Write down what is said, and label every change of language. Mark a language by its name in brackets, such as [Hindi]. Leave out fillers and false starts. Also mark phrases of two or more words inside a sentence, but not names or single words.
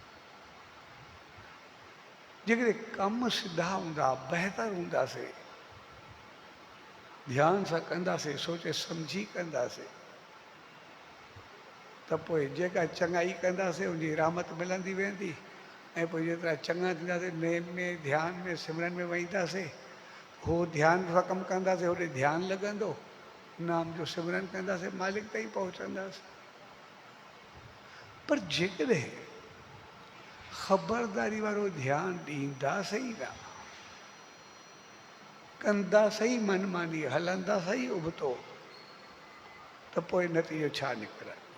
[Sindhi] जेकॾहिं कम सिधा हूंदा बहितर हूंदासीं, ध्यान सां कंदासीं, सोचे सम्झी कंदासीं, त पोइ जेका चङाई कंदासीं उनजी रहमत मिलंदी वेंदी। ऐं पोइ जेतिरा चङा थींदासीं नेम में ध्यान में सिमरन में वेहींदासीं, हो ध्यान सां कमु कंदासीं होॾे ध्यानु लॻंदो, नाम जो सिमरन कंदासीं मालिक ताईं पहुचंदासीं। पर जेकॾहिं ख़बरदारी वारो ध्यानु ॾींदासीं न, कंदासीं मनमानी, हलंदासीं उबतो, त पोइ नतीजो छा निकिरंदो?